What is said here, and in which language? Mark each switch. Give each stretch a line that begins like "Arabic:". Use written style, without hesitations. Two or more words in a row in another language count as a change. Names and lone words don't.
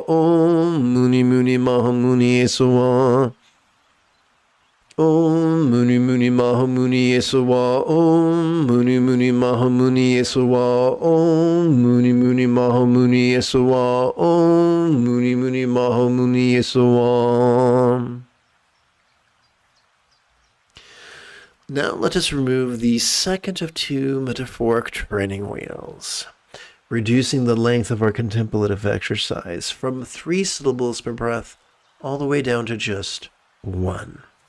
Sanskrit: Om Muni Muni Ma Muni Esawa. Om Muni Muni Ma Muni Esawa. Om Muni Muni Ma Muni Esawa. Om Muni Muni Ma Muni Esawa. Om Muni Muni Ma Muni Esawa.
English: Now let us remove the second of two metaphoric training wheels, reducing the length of our contemplative exercise from 3 syllables per breath all the way down to just 1.